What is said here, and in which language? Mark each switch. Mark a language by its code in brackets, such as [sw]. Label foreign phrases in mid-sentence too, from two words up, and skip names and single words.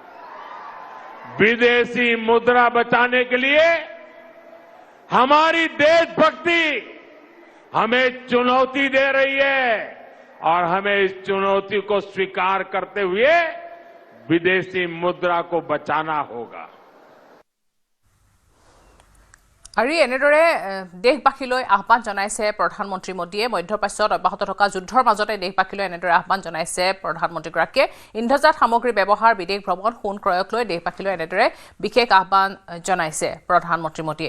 [hi] विदेशी मुद्रा बचाने के लिए हमारी देशभक्ति हमें चुनौती दे रही है और हमें इस चुनौती को स्वीकार करते हुए विदेशी मुद्रा को बचाना होगा। [as] আৰু এনেদৰে দেশবাসীলৈ আহ্বান জনাইছে প্ৰধানমন্ত্ৰী মোদীয়ে। মধ্যপ্ৰাচ্যত অব্যাহত থকা যুদ্ধৰ মাজতে দেশবাসীলৈ এনেদৰে আহ্বান জনাইছে প্ৰধানমন্ত্ৰীগৰাকীয়ে। ইন্ধনজাত সামগ্ৰীৰ ব্যৱহাৰ, বিদেশ ভ্ৰমণ, সোণ ক্ৰয়ক লৈ দেশবাসীলৈ এনেদৰে বিশেষ আহ্বান জনাইছে প্ৰধানমন্ত্ৰী মোদীয়ে।